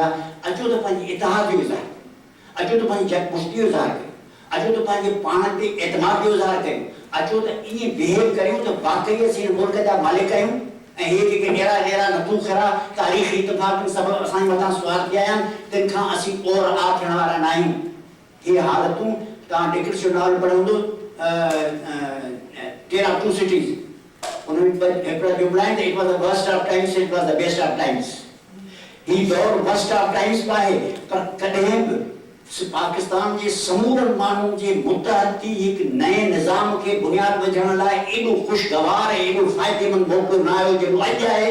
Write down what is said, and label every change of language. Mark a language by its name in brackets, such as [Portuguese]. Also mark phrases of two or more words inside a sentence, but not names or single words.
[Sindhi] अचो त पंहिंजी इतिहाद जो इज़हार, अचो त पंहिंजी जगपुश्ती जो इज़हार कयो, अचो त पंहिंजे पाण ते एतमाद जो इज़हार कयूं, अचो त ईअं बिहेव करियूं त वाक़ई असीं मुल्क जा मालिक आहियूं ऐं हे जेके ॾेरा नथू खरा तारीख़ी इत्तिफ़ाक़ सभु असांजे मथां सुवार कया आहिनि, तिन खां असीं और आ थियण वारा न आहियूं। इहे हालतूं तव्हां डिक्रिस जो नॉवल पढ़ियो हूंदो, टेल ऑफ टू सिटीज़। उन्होंने हिकिड़ो जुमिला आहिनि, [English] It was the worst of times, it was the best of times. [Sindhi] ही दौर [English] worst of times [Sindhi] बि आहे, पर कॾहिं बि पाकिस्तान जे समूरनि माण्हुनि जे मुतहदी हिकु नए निज़ाम खे बुनियाद विझण लाइ एॾो ख़ुशगवार ऐं एॾो फ़ाइदेमंद मौक़ो न आयो जेको अॼु आहे।